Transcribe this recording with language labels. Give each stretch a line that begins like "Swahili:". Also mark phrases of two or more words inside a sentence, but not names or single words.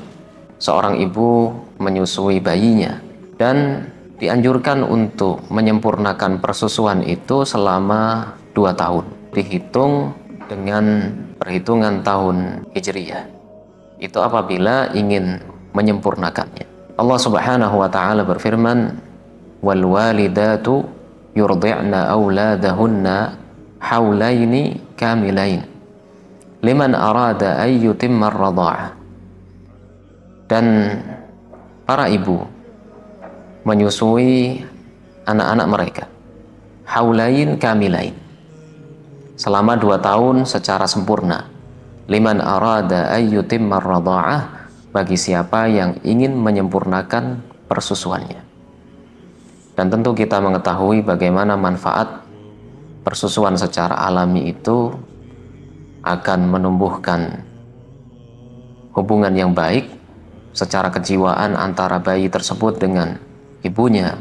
Indonesian: Seorang ibu menyusui bayinya dan dianjurkan untuk menyempurnakan persusuan itu selama 2 tahun. Dihitung dengan perhitungan tahun Hijriyah. Itu apabila ingin menyempurnakannya.
Arabic: الله سبحانه وتعالى berfirman, "والوالدات يرضعن أولادهن حولين كاملين لمن أراد أن يتم الرضاعة."
Indonesian: Dan para ibu menyusui anak-anak mereka
Arabic: حولين كاملين
Indonesian: selama 2 tahun secara sempurna.
Arabic: لمن أراد أن يتم الرضاعة,
Indonesian: bagi siapa yang ingin menyempurnakan persusuannya. Dan tentu kita mengetahui bagaimana manfaat persusuan secara alami itu akan menumbuhkan hubungan yang baik secara kejiwaan antara bayi tersebut dengan ibunya.